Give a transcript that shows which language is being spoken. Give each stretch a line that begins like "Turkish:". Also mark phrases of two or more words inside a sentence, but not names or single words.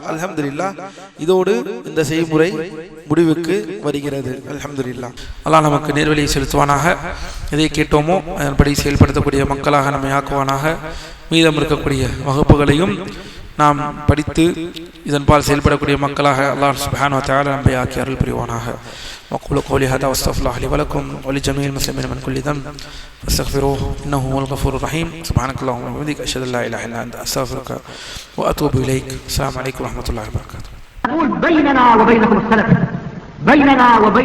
Tamil: அல்ஹம்துலில்லாஹ், இதோடு இந்த செய்முறை முடிவுக்கு வருகிறது. அல்ஹம்துலில்லாஹ். அல்லாஹ் நமக்கு நேர்வழியை செலுத்துவானாக. எதை கேட்டோமோ அதன்படி செயல்படுத்தக்கூடிய மக்களாக நம்மை ஆக்குவானாக. மீதம் இருக்கக்கூடிய வகுப்புகளையும் நாம் படித்து இதன்பால் செயல்படக்கூடிய மக்களாக
Arabic: الله سبحانه وتعالى
Tamil: நம்மை ஆக்கி அருள் புரிவானாக.
Arabic: وأقول قولي هذا وأستغفر الله لي ولكم ولجميع المسلمين من كل ذنب فاستغفروه إنه هو الغفور الرحيم. سبحانك اللهم وبحمدك أشهد أن لا إله إلا أنت أستغفرك وأتوب إليك. السلام عليكم ورحمة الله وبركاته. نقول بيننا وبينكم السلف، بيننا وبينكم الكتب.